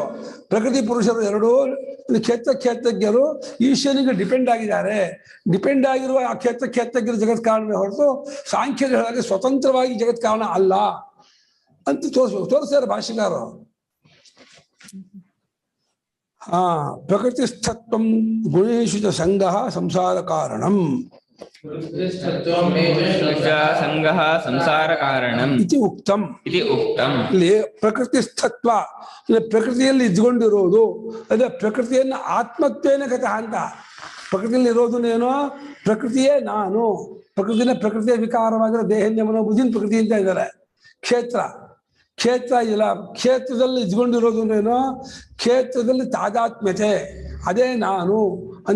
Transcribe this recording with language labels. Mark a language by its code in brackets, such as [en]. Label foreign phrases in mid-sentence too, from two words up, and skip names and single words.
[kn] ಪ್ರಕೃತಿ ಪುರುಷರು ಎರಡೂ ಕ್ಷೇತ್ರಜ್ಞರು ಈಶ್ವರನಿಗೆ ಡಿಪೆಂಡ್ ಆಗಿದ್ದಾರೆ. ಡಿಪೆಂಡ್ ಆಗಿರುವ ಆ ಕ್ಷೇತ್ರಜ್ಞರು ಜಗತ್ ಕಾರಣವೇ ಹೊರತು ಸಾಂಖ್ಯರು ಹಾಗೆ ಸ್ವತಂತ್ರವಾಗಿ ಜಗತ್ ಕಾರಣ ಅಲ್ಲ ಅಂತ ತೋರಿಸ್ತಾರೆ ಭಾಷ್ಯಕಾರರು. [sa] ಪ್ರಕೃತಿಸ್ಥತ್ವಂ ಗುಣೇಶು ಚ ಸಂಗಃ ಸಂಸಾರ ಕಾರಣಂ ಸಂಗಃ ಸಂಸಾರ ಕಾರಣಂ ಇತಿ ಉಕ್ತಂ. [kn] ಇಲ್ಲಿ ಪ್ರಕೃತಿಸ್ಥತ್ವ ಪ್ರಕೃತಿಯಲ್ಲಿ ಇದ್ಕೊಂಡಿರೋದು, ಅದೇ ಪ್ರಕೃತಿಯನ್ನು [sa] ಆತ್ಮತ್ವೇನ ಗತಃ [kn] ಅಂತ. ಪ್ರಕೃತಿಯಲ್ಲಿ ಇರೋದನ್ನೇನೋ ಪ್ರಕೃತಿಯೇ ನಾನು, ಪ್ರಕೃತಿಯ ವಿಕಾರವಾಗಿರೋ ದೇಹನ್ಯ ಮನೋಬುದ್ಧಿನ ಪ್ರಕೃತಿ ಅಂತ ಇದ್ದಾರೆ. ಕ್ಷೇತ್ರ ಇಲ್ಲ, ಕ್ಷೇತ್ರದಲ್ಲಿ ಇದ್ಕೊಂಡಿರೋದನ್ನೇನೋ ಕ್ಷೇತ್ರದಲ್ಲಿ ತಾದಾತ್ಮ್ಯತೆ ಅದೇ ನಾನು ಅಂತ.